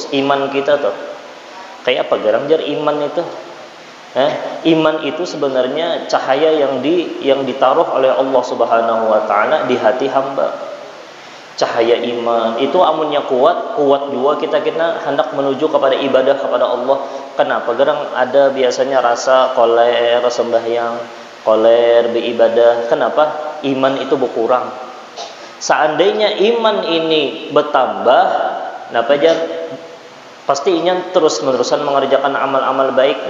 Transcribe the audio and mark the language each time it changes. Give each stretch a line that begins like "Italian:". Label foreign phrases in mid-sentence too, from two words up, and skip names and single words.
Banjar: Iman kita tuh kayak apa garang jar iman itu?
Indonesian: Iman itu sebenarnya cahaya yang ditaruh oleh Allah
Arabic: سبحانه وتعالى
Indonesian: di hati hamba.
Banjar: Cahaya iman itu amunnya kuat juga kita hendak menuju kepada ibadah kepada Allah. Kenapa? Garang ada biasanya rasa koler sembahyang, koler beribadah. Kenapa? Iman itu berkurang. Seandainya iman ini bertambah, napa jar? Pasti ingin terus-menerusan mengerjakan amal-amal baik.